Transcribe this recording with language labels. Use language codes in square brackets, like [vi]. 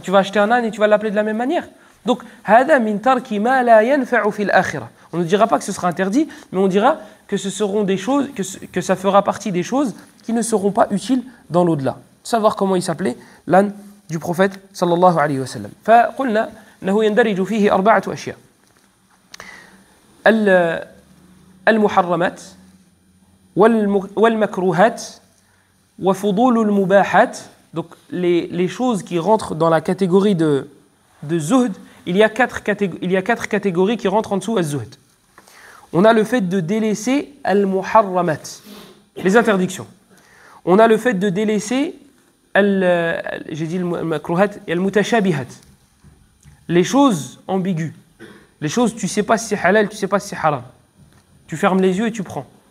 [fr] Tu vas acheter un âne et tu vas l'appeler de la même manière? Donc, [ar] hada min tarki ma la yanfa'u fil akhirah. [fr] On ne dira pas que ce sera interdit, mais on dira que ce seront des choses, que ça fera partie des choses qui ne seront pas utiles dans l'au-delà. Savoir comment il s'appelait l'âne du prophète sallallahu alayhi wa sallam. [ar] فقلنا أنه يندرج فيه أربعة أشياء. المحرمات والمكروهات وفضول المباحات. [fr] Donc les choses qui rentrent dans la catégorie de zuhd, il y a quatre catégories qui rentrent en dessous à zuhd. On a le fait de délaisser al-muharramat, les interdictions. On a le fait de délaisser j'ai dit al-makruhat et al-mutashabihat, les choses ambiguës, les choses tu sais pas si c'est halal, tu sais pas si c'est haram. Tu fermes les yeux et tu prends.